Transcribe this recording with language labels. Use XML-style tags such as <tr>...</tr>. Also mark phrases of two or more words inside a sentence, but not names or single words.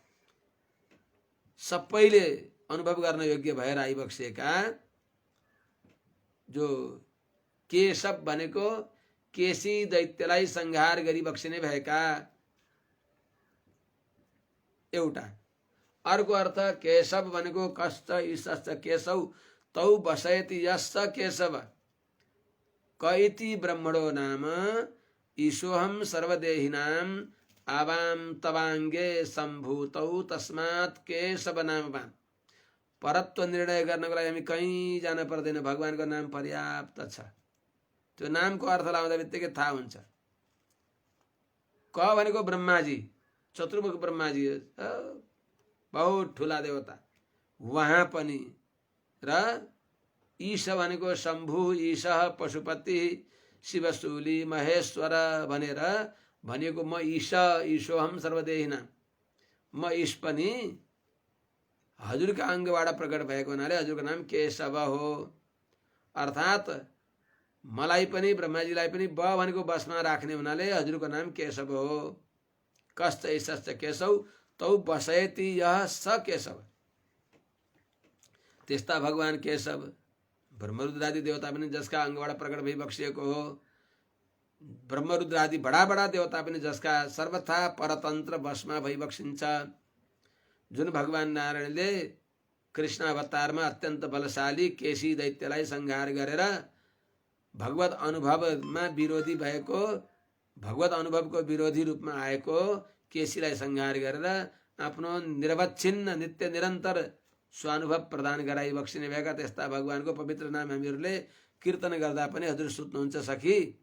<ne>सबैले अनुभव गर्न योग्य भएर आइबक्सेका जो केशव भनेको केसी दैत्यलाई संहार गरी बक्सिने भएका एउटा। अर्को अर्थ केशव भनेको</ne> <sa>कश्च ईशश्च केशव तौ बसयति यश्च केशव कैति ब्रह्मणो नाम ईशोहम सर्वदेहिनाम आवाम तवांगे सम्भूतौ तस्मात् केशव नामवान।</sa> <ne>परत्व निर्णय गर्नको लागि हामी कहीँ जान पर्दैन, भगवानको नाम पर्याप्त छ। त्यो नामको अर्थ लाउँदा बित्तिकै थाहा हुन्छ। क भनेको ब्रह्माजी, चतुर्मुख ब्रह्माजी बहुत ठुला देवता, वहाँ पनि। र ईश भनेको शम्भु, ईश पशुपति, शिवशूली, महेश्वर भनेर भनिएको म ईश,</ne> <sa>ईशोहम सर्वदेहिना,</sa> <ne>म ईश पनि हजुरका अङ्गबाट प्रकट भएको हुनाले हजुरको नाम केशव हो। अर्थात् मलाई पनि ब्रह्माजीलाई पनि ब भनेको बसमा राख्ने हुनाले हजुरको नाम केशव हो।</ne> <sa>कश्च ईशश्च केशव तौ बसयति यः स केशव।</sa> <ne>त्यस्ता भगवान केशव ब्रह्मरुद्रादि देवता पनि जसका अङ्गबाट प्रकट भई बक्सिएको हो। ब्रह्मरुद्रादि बडा बडा देवता पनि जसका सर्वथा परतन्त्र बसमा भई बक्सिन्छ। जुन भगवान नारायणले कृष्ण अवतारमा अत्यन्त बलशाली केशी दैत्यलाई संहार गरेर भगवत अनुभवमा विरोधी भएको, भगवत अनुभवको विरोधी रूपमा आएको केशीलाई संहार गरेर आफ्नो निरवच्छिन्न नित्य निरन्तर स्वानुभव प्रदान गराई बक्सिने भएका त्यस्ता भगवानको पवित्र नाम हामीहरूले कीर्तन गर्दा पनि हजुर सुत्नुहुन्छ सखी।</ne>